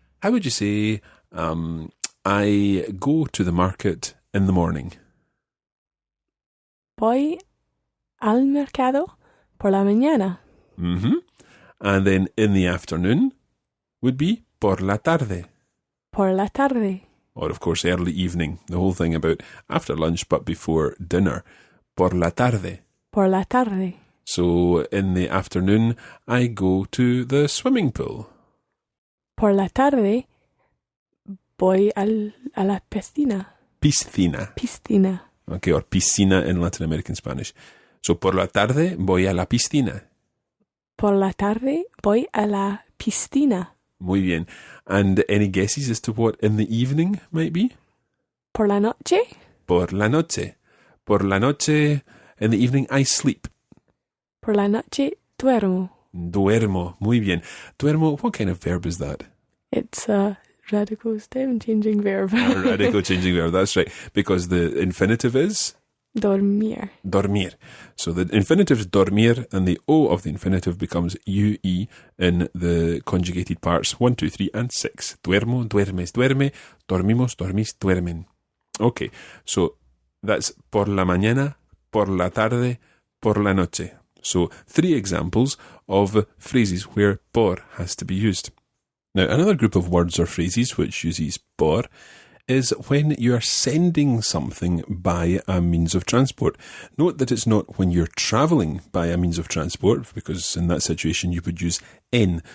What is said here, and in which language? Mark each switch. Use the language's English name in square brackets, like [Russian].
[English] How would you say, I go to the market in the morning? [Spanish] Voy al mercado por la mañana. [English] Mm-hmm. And then in the afternoon would be por la tarde. [Spanish] Por la tarde. [English] Or, of course, early evening. The whole thing about after lunch but before dinner. [Spanish] Por la tarde. Por la tarde. [English] So, in the afternoon, I go to the swimming pool. [Spanish] Por la tarde voy a la piscina. Piscina. Piscina. [English] Okay, or piscina in Latin American Spanish. So, por la tarde voy a la piscina. [Spanish] Por la tarde voy a la piscina. Muy bien. [English] And any guesses as to what in the evening might be? [Spanish] Por la noche. Por la noche. [English] Por la noche, in the evening, I sleep. [Spanish] Por la noche duermo. Duermo. Muy bien. [English] Duermo, what kind of verb is that? It's a radical stem changing verb. A radical changing verb, that's right. Because the infinitive is? [Spanish] Dormir. Dormir. [English] So the infinitive is dormir, and the O of the infinitive becomes UE in the conjugated parts 1, 2, 3, and 6. [Spanish] Duermo, duermes, duerme. Dormimos, dormís, duermen. Okay, so that's por la mañana, por la tarde, por la noche. [English] So 3 examples of phrases where por has to be used. Now, another group of words or phrases which uses por is when you're sending something by a means of transport. Note that it's not when you're travelling by a means of transport, because in that situation you would use en.